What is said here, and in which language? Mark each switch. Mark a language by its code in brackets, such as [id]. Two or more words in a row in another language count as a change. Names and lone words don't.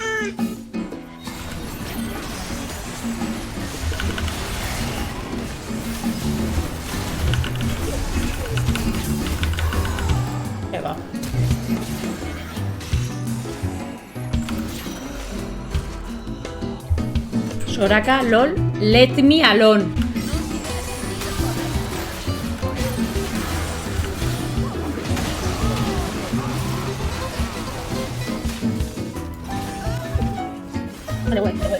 [en] Eba. Soraka, lol, let me alone. [es] Vale.